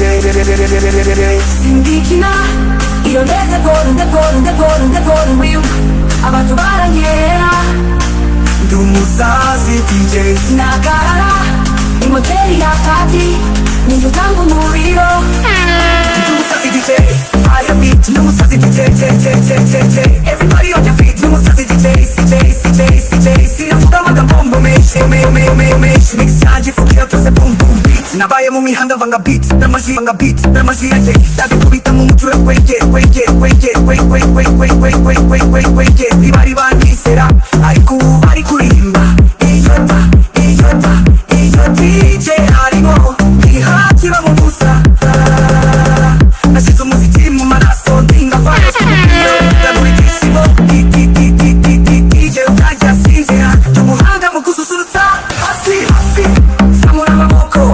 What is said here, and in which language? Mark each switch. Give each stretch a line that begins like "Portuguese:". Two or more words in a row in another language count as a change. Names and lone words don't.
Kinyarwanda: sindikina iyo ndevoro wiwe abantu baranyera ndi umusazi DJ sinagarara imoteri ya pati ninjye utanga umuriro ndi umusazi DJ
English: fire beat
Kinyarwanda: ndi umusazi DJ
English: everybody on your feet
Kinyarwanda: ndi umusazi DJ sinavuga amagambo menshi mix yanjye ifugira byose
English: boom boom beat
Kinyarwanda: nabaye mu mihanda vanga beat n'amajwi yanjye ndabikubita mu mutwe ntibari banisera ariko ubu bari kuririmba iyo DJ harimo ntihakiba mu busa nashyize umuziki mu maraso ndinga virus ndabura ibyishimo DJ utajya sinzira umuhanga mu gususurutsa hasi zamura amaboko